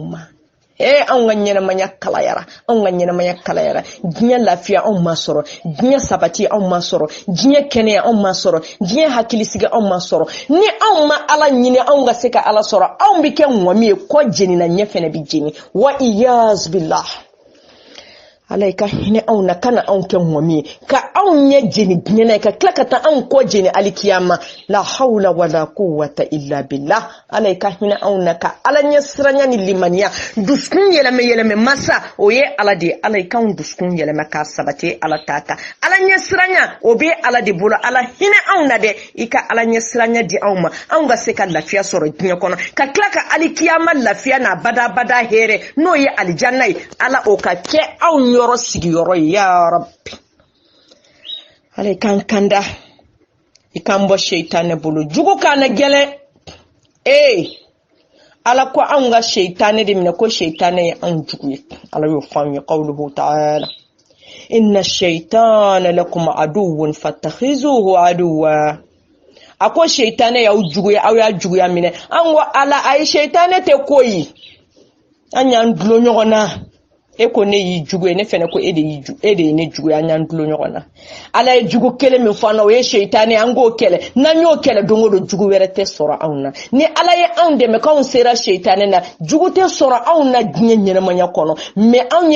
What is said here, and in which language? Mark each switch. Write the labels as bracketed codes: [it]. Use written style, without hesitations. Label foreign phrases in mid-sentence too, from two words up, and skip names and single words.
[bm] ma anw ka ɲɛnamaya kalayara anw ka ɲɛnamaya kalayara diɲɛ lafiya anw ma sɔrɔ diɲɛ sabati anw ma sɔrɔ diɲɛ kɛnɛya anw ma sɔrɔ diɲɛ hakilisigi anw ma sɔrɔ ni anw ma ala ɲini anw ka se ka ala sɔrɔ anw bi kɛ ŋɔmi ye kɔ jenina ɲɛ fɛnɛ bi jeni wa [ar] عياذا بالله [bm] ala i ka hinɛ anw na kana anw kɛ ŋɔmi ye ka anw ɲɛ jeni diɲɛ na ka tila ka taa anw kɔ jeni alikiyama [ar] لا حول ولا قوة إلا بالله [bm] ala i ka hinɛ anw na ka ala ɲɛ siranya ni limaniya dusukun yɛlɛmɛ masa o ye ala de ala i k'anw dusukun yɛlɛmɛ ka sabati ala ta kan ala ɲɛ siranya o bɛ ala de bolo ala hinɛ anw na dɛ i ka ala ɲɛ siranya di anw ma anw ka se ka lafiya sɔrɔ diɲɛ kɔnɔ ka tila ka alikiyama lafiya n'a bada hɛrɛ n'o ye alijanna ye ala o ka kɛ anw yɔrɔ sigiyɔrɔ ye [ar] يا ربي [bm] ala kan kanda i kan bɔ sheitan bolo jugu kana gɛlɛn ala ko an ga sheitan de minɛ ko sheitan ye an jugu ye ala y'o fɔ an ye [ar] قوله تعالى إن الشيطان لكم عدو فاتخذوه عدوا [bm] ako sheitan y'aw juguya aw y'a juguya minɛ an ko ala ay sheitan tɛ koyi an y'an dulo ɲɔgɔn na e ko ne y'i jugu ye ne fɛnɛ ko e de ye ne jugu ye an y'an dulo ɲɔgɔn na ala ye jugu kelen min fɔ an na o ye sheitan ye an k'o kɛlɛ n'an y'o kɛlɛ don o don jugu wɛrɛ tɛ sɔrɔ anw na ni ala ye anw dɛmɛ k'anw sera sheitan na jugu tɛ sɔrɔ anw na diɲɛ ɲɛnamaya kɔnɔ mais anw